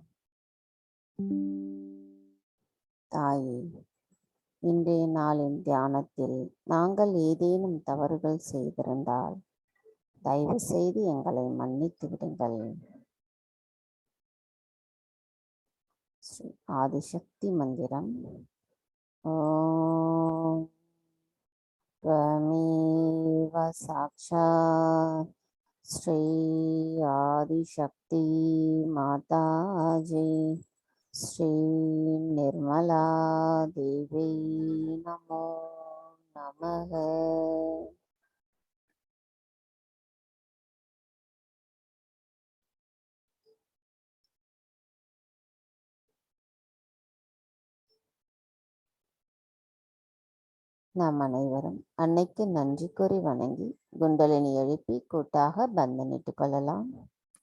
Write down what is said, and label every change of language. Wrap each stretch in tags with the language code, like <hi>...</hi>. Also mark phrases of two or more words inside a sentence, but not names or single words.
<ta>தாயே, இன்றைய நாளின் தியானத்தில் நாங்கள் ஏதேனும் தவறுகள் செய்திருந்தால் தயவு செய்து எங்களை மன்னித்து விடுங்கள். ஸ்ரீ ஆதிசக்தி மந்திரம்.</ta> <sa>ஓம் त्वमेव साक्षात् श्री आदिशक्ति माताजी श्री निर्मला देवी नमो नमः.</sa> <ta>நாம் அனைவரும் அன்னைக்கு நன்றி கூறி வணங்கி குண்டலினி எழுப்பி கூட்டாக பந்தனிட்டுக் கொள்ளலாம்.</ta>